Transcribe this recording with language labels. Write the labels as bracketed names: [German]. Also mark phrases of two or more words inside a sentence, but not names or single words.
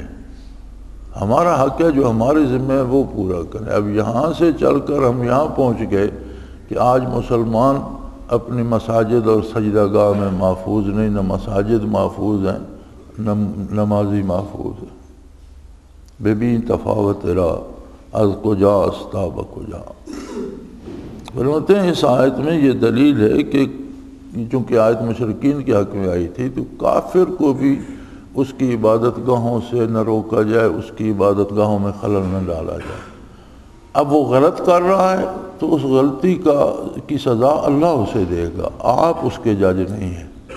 [Urdu] ہمارا حق ہے جو ہمارے ذمہ ہے وہ پورا کریں۔ اب یہاں سے چل کر ہم یہاں پہنچ گئے کہ آج مسلمان اپنی مساجد اور سجدہ گاہ میں محفوظ نہیں، نہ مساجد محفوظ ہیں نہ نمازی محفوظ ہیں۔ [Persian] ببین تفاوت را از کجا استاب کجا۔ [Urdu] فرماتے ہیں اس آیت میں یہ دلیل ہے کہ چونکہ آیت مشرکین کے حق میں آئی تھی تو کافر کو بھی اس کی عبادت گاہوں سے نہ روکا جائے، اس کی عبادت گاہوں میں خلل نہ ڈالا جائے۔ اب وہ غلط کر رہا ہے تو اس غلطی کی سزا اللہ اسے دے گا، آپ اس کے جج نہیں ہیں۔